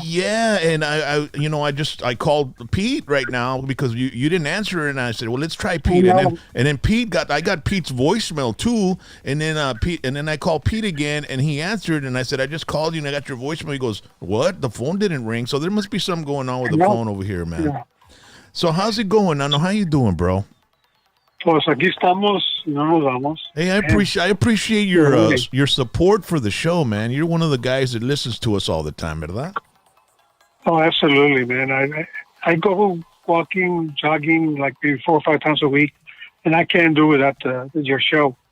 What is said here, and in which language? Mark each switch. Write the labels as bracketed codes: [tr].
[en] Yeah, and I called Pete right now because you didn't answer, and I said, well, let's try Pete, and then Pete I got Pete's voicemail too, and then I called Pete again, and he answered, and I said, I just called you and I got your voicemail. He goes, what? The phone didn't ring, so there must be something going on with the phone over here, man. Yeah. So how's it going? Nano, how you doing, bro? [es] Pues aquí estamos, no nos vamos. [en] Hey, I appreciate your support for the show, man. You're one of the guys that listens to us all the time, ¿verdad? Oh, absolutely, man. I go walking, jogging like maybe 4 or 5 times a week, and I can't do without your show.